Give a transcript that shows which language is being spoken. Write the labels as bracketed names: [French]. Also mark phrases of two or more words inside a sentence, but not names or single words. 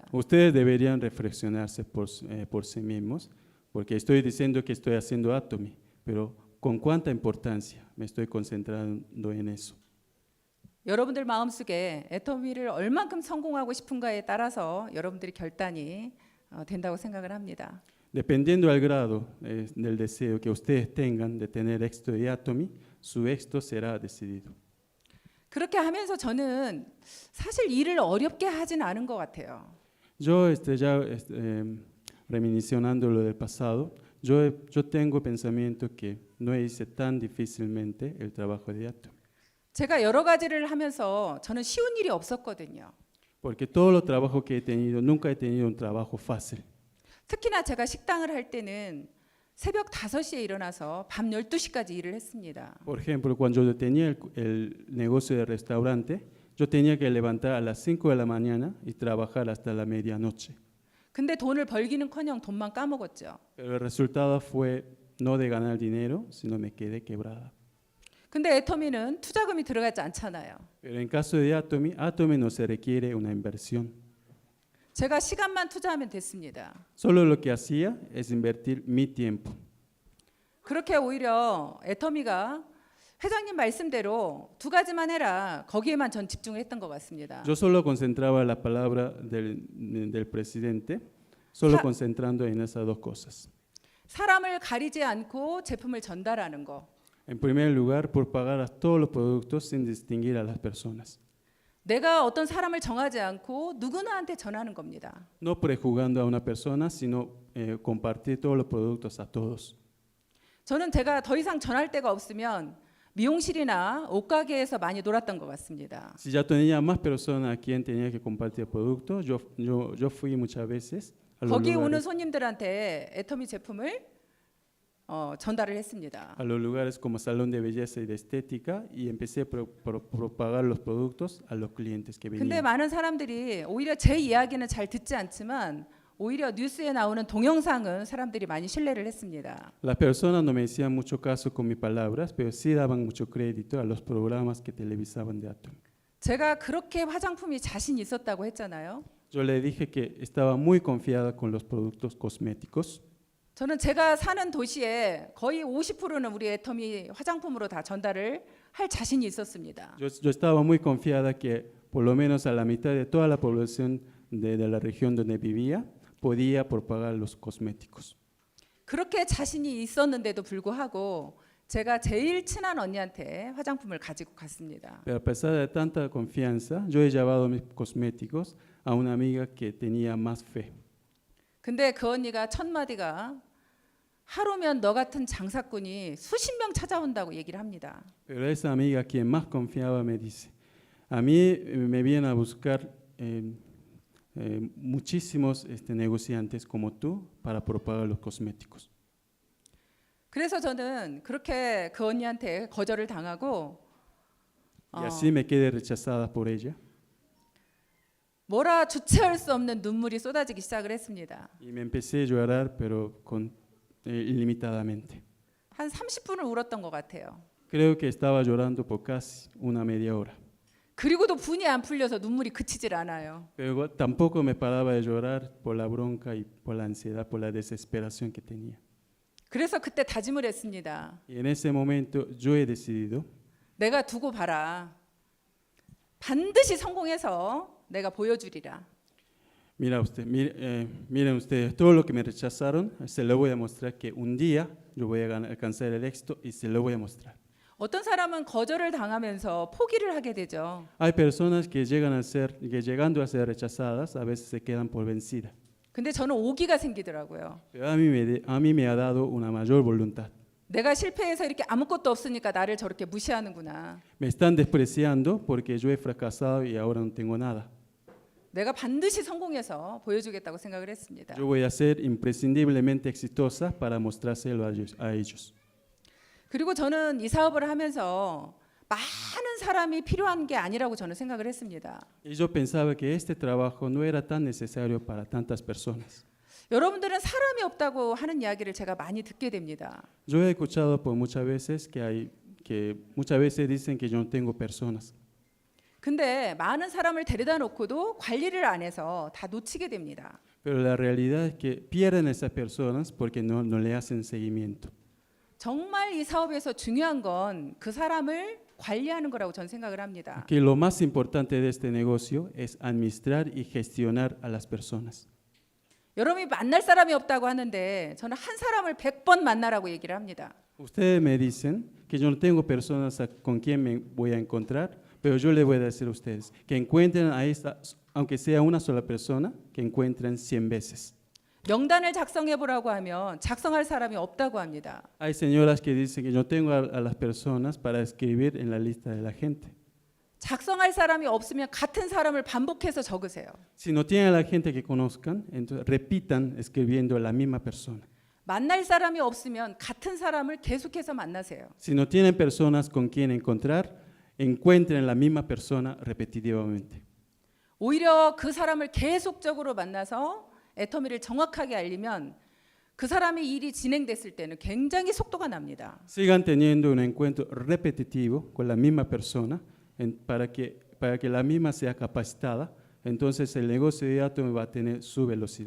[Spanish] Ustedes deberían reflexionarse por sí mismos, porque estoy diciendo que estoy haciendo Atomy, pero ¿con cuánta importancia me estoy concentrando en eso? [Korean] 여러분들 마음속에 애터미를 얼만큼 성공하고 싶은가에 따라서 여러분들이 결단이 된다고 생각을 합니다. [Spanish] Dependiendo del grado del deseo que ustedes tengan de tener éxito de Atomy, su éxito será decidido. [Korean] 그렇게 하면서 저는 사실 일을 어렵게 하진 않은 것 같아요. [Spanish] Yo ya reminiscenando lo del pasado, yo tengo pensamiento que no hice tan difícilmente el trabajo de Atomy. [Korean] 제가 여러 가지를 하면서 저는 쉬운 일이 없었거든요. [Spanish] Porque todos los trabajos que he tenido, nunca he tenido un trabajo fácil. [Korean] 특히나 제가 식당을 할 때는 새벽 5시에 일어나서 밤 12시까지 일을 했습니다. [Spanish] Por ejemplo, cuando yo tenía el negocio de restaurante, yo tenía que levantar a las 5 de la mañana y trabajar hasta la medianoche. [Korean] 근데 돈을 벌기는커녕 돈만 까먹었죠. [Spanish] Pero el resultado fue no de ganar dinero, sino me quedé quebrada. [Korean] 근데 애터미는 투자금이 들어가지 않잖아요. [Spanish] Pero en caso de Atomy, Atomy no se requiere una inversión. [Korean] 제가 시간만 투자하면 됐습니다. [Spanish] Solo lo que hacía es invertir mi tiempo. [Korean] 그렇게 오히려 애터미가 회장님 말씀대로 두 가지만 해라. 거기에만 전 집중을 했던 것 같습니다. [Spanish] Yo solo concentraba la palabra del presidente, solo concentrando en esas dos cosas. [Korean] 사람을 가리지 않고 제품을 전달하는 거. [Spanish] En primer lugar, por pagar a todos los productos sin distinguir a las personas. [Korean] 내가 어떤 사람을 정하지 않고 누구나한테 전하는 겁니다. [Spanish] No prejuzgando a una persona, sino compartir todos los productos a todos. [Korean] 저는 제가 더 이상 전할 데가 없으면 미용실이나 옷가게에서 많이 놀았던 것 같습니다. [Spanish] Si ya tenía más personas a quien tenía que compartir productos, yo fui muchas veces a los [Korean] 거기 오는 [Spanish] lugares, [Korean] 손님들한테 애터미 제품을 전달을 했습니다. [Spanish] a los lugares como salón de belleza y de estética y empecé a propagar los productos a los clientes que [Korean] 근데 [Spanish] venían. [Korean] 많은 사람들이 오히려 제 이야기는 잘 듣지 않지만 오히려 뉴스에 나오는 동영상은 사람들이 많이 신뢰를 했습니다. [Spanish] Las personas no me hacían mucho caso con mis palabras, pero sí daban mucho crédito a los programas que televisaban de Atomy. [Korean] 제가 그렇게 화장품이 자신 있었다고 했잖아요. [Spanish] Yo le dije que estaba muy confiada con los productos cosméticos. [Korean] 저는 제가 사는 도시에 거의 50%는 우리 애터미 화장품으로 다 전달을 할 자신이 있었습니다. [Spanish] Yo estaba muy confiada que por lo menos a la mitad de toda la población de la región donde vivía podía propagar los cosméticos. [Korean] 그렇게 자신이 있었는데도 불구하고 제가 제일 친한 언니한테 화장품을 가지고 갔습니다. [Spanish] Pero a pesar de tanta confianza, yo he llevado mis cosméticos a una amiga que tenía más fe. [Korean] 근데 그 언니가 첫 마디가 하루면 너 같은 장사꾼이 수십 명 찾아온다고 얘기를 합니다. [Spanish] Pero esa amiga, quien más confiaba, me dice, a mí me vienen a buscar muchísimos negociantes como tú para propagar los cosméticos. [Korean] 그래서 저는 그렇게 그 언니한테 거절을 당하고 [Spanish] Y así me quedé rechazada por ella. [Korean] 뭐라 주체할 수 없는 눈물이 쏟아지기 시작을 했습니다. [Spanish] Y me empecé a llorar, pero ilimitadamente. [Korean] 한 30분을 울었던 것 같아요. [Spanish] Creo que estaba llorando por casi una media hora. [Korean] 그리고도 분이 안 풀려서 눈물이 그치질 않아요. [Spanish] Pero tampoco me paraba de llorar por la bronca y por la ansiedad, por la desesperación que tenía. [Korean] 그래서 그때 다짐을 했습니다. [Spanish] Y en ese momento yo he decidido, [Korean] 내가 두고 봐라. 반드시 성공해서 내가 보여주리라. [Spanish] miren ustedes, todo lo que me rechazaron, se lo voy a mostrar que un día yo voy a alcanzar el éxito y se lo voy a mostrar. [Korean] 어떤 사람은 거절을 당하면서 포기를 하게 되죠. [Spanish] Hay personas que llegando a ser rechazadas, a veces se quedan por vencidas. [Korean] 근데 저는 오기가 생기더라고요. [Spanish] Pero a mí me ha dado una mayor voluntad. [Korean] 내가 실패해서 이렇게 아무것도 없으니까 나를 저렇게 무시하는구나. [Spanish] Me están despreciando porque yo he fracasado y ahora no tengo nada. [Korean] 내가 반드시 성공해서 보여주겠다고 생각을 했습니다. [Spanish] Yo voy a ser imprescindiblemente exitosa para mostrárselo a ellos. [Korean] 그리고 저는 이 사업을 하면서 많은 사람이 필요한 게 아니라고 저는 생각을 했습니다. [Spanish] Y yo pensaba que este trabajo no era tan necesario para tantas personas. [Korean] 여러분들은 사람이 없다고 하는 이야기를 제가 많이 듣게 됩니다. [Spanish] Yo he escuchado por muchas veces que muchas veces dicen que yo no tengo personas. [Korean] 근데 많은 사람을 데려다 놓고도 관리를 안 해서 다 놓치게 됩니다. [Spanish] Pero la realidad es que pierden esas personas porque no le hacen seguimiento. [Korean] 정말 이 사업에서 중요한 건 그 사람을 관리하는 거라고 저는 생각을 합니다. [Spanish] Que lo más importante de este negocio es administrar y gestionar a las personas. [Korean] 여러분이 만날 사람이 없다고 하는데 저는 한 사람을 100번 만나라고 얘기를 합니다. [Spanish] Ustedes me dicen que yo no tengo personas con quien me voy a encontrar, pero yo les voy a decir a ustedes que encuentren a esta, aunque sea una sola persona, que encuentren 100 veces. [Korean] 명단을 작성해 보라고 하면 작성할 사람이 없다고 합니다. [Spanish] Hay señoras que dicen que yo tengo a las personas para escribir en la lista de la gente. [Korean] 작성할 사람이 없으면 같은 사람을 반복해서 적으세요. [Spanish] Si no tienen a la gente que conozcan, entonces repitan escribiendo la misma persona. [Korean] 만날 사람이 없으면 같은 사람을 계속해서 만나세요. [Spanish] Si no tienen personas con quien encontrar, encuentren la misma persona repetitivamente. [Korean] 오히려 그 사람을 계속적으로 만나서 애터미를 정확하게 알리면 그 사람이 일이 진행됐을 때는 굉장히 속도가 납니다. [Spanish] Sigan teniendo un encuentro repetitivo con la misma persona para que la misma sea capacitada, entonces el negocio de Atomy va a tener su velocidad.